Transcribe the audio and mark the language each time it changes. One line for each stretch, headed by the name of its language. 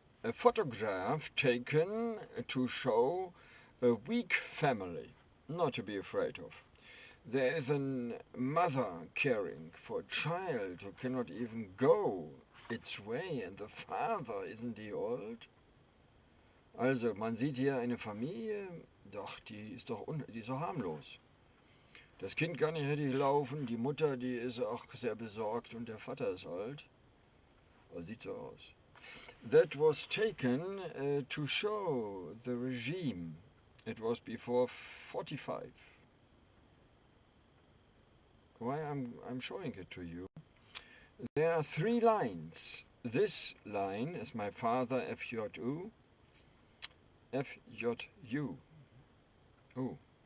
English: A photograph taken to show a weak family, not to be afraid of. There is a mother caring for a child who cannot even go its way, and the father, isn't he old?
German: Also, man sieht hier eine Familie, doch, die ist doch harmlos. Das Kind kann nicht richtig laufen, die Mutter, die ist auch sehr besorgt und der Vater ist alt. Sieht so aus.
English: That was taken to show the regime. It was before 45. Why I'm showing it to you. There are 3 lines. This line is my father FJU. FJU. Oh.